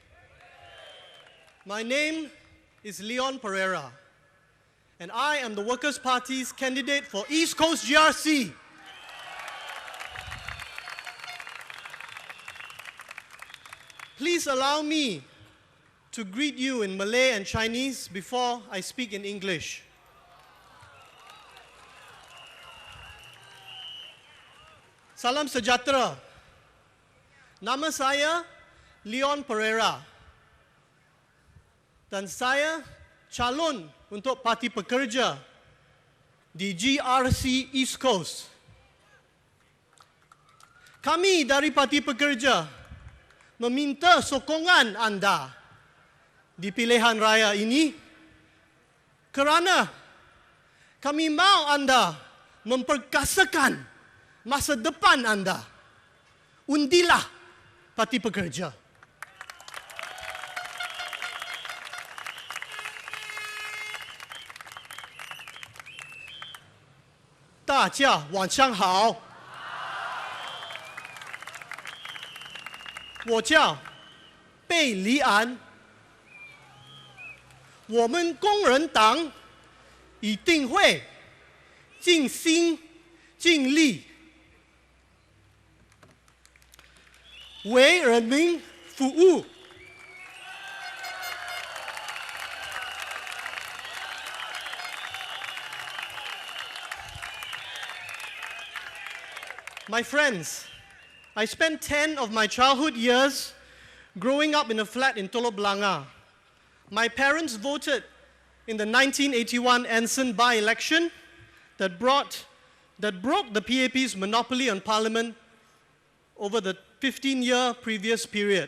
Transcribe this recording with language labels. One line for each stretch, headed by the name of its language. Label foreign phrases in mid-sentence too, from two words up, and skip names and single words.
English: My name is Leon Perera, and I am the Workers' Party's candidate for East Coast GRC. Please allow me to greet you in Malay and Chinese before I speak in English.
Malay: Salam sejahtera. Nama saya Leon Perera. Dan saya calon untuk Parti Pekerja di GRC East Coast. Kami dari Parti Pekerja meminta sokongan anda di pilihan raya ini kerana kami mahu anda memperkasakan masa depan anda. Undilah Parti Pekerja.
Chinese: 大家晚上好。我叫贝黎安。我们工人党一定会尽心尽力为人民服务。
English: My friends, I spent 10 of my childhood years growing up in a flat in Telok Blangah. My parents voted in the 1981 Anson by-election that broke the PAP's monopoly on parliament over the 15-year previous period.